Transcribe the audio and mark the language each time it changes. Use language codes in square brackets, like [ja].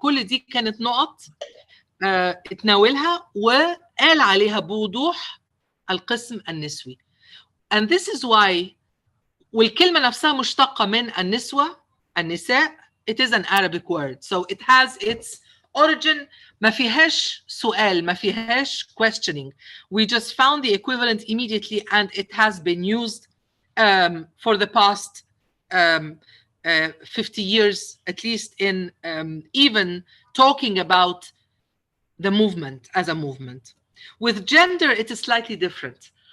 [ar] كل دي كانت نقط اتناولها وقال عليها بوضوح القسم النسوي. [en] And this is why، [ar] والكلمة نفسها مشتقة من النساء. [en] It is an Arabic word, so it has its origin. [ar] ما فيهاش سؤال، ما فيهاش questioning. [en] We just found the equivalent immediately, and it has been used for the past 50 years, at least, in even talking about the movement as a movement. With gender, it is slightly different.